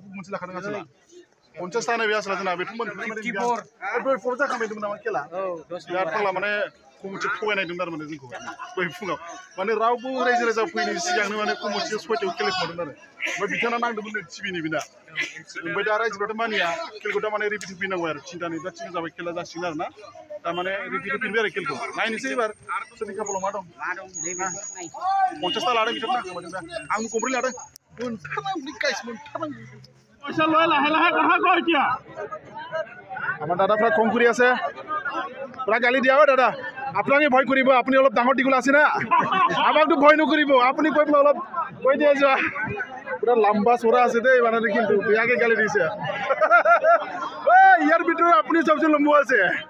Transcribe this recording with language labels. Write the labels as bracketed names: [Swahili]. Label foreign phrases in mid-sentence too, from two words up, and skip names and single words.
[Bodo] मोनसे लाखादों आसोला 50 थानाय बे आसोला जोंना बेथ' मोनफोर जाखांबाय दंमोन नामा खेला बिराद फाग्ला माने कमिटि थगायनायदोंमोन आरो माने जोंखौ दहाय फुङाव माने रावबो रायजो राजा फैनायनि सिगांनो माने कमिटि 6टायाव खेलेखोमादों आरो ओमफ्राय बिथाङा नांदोंमोन टिभिनि बिना ओमफ्राय दा रायजोफ्राथ' मानिया खेलखौ दा माने रिपिट होफैनांगौ आरो थिनथानि दा थिन जाबाय खेला जासिगोन आरो ना दा माने रिपिट होफिनबाय आरो खेलखौ नायनोसै एबार सोरनि खाफालाव मा दं 50टा लादों बिथांमोना होमादों दा आंबो गंब्रै लादों मोनथारनांगौ गाइस मोनथारनांगौ [Assamese] পয়সা লয় লাহে লাহে কথা কয় এতিয়া আমাৰ দাদাফ্ৰা খং কৰি আছে পুৰা গালি দিয়া হয় দাদা আপোনালোকে ভয় কৰিব আপুনি অলপ ডাঙৰ দীঘল আছে না আমাকতো ভয় নকৰিব আপুনি কৈ পেলাই অলপ কৈ দিয়ে যোৱা পুৰা লম্বা চৰা আছে দেই মানে কিন্তু বেয়াকে গালি দিছে ইয়াৰ ভিতৰত আপুনি চবচে লম্বা আছে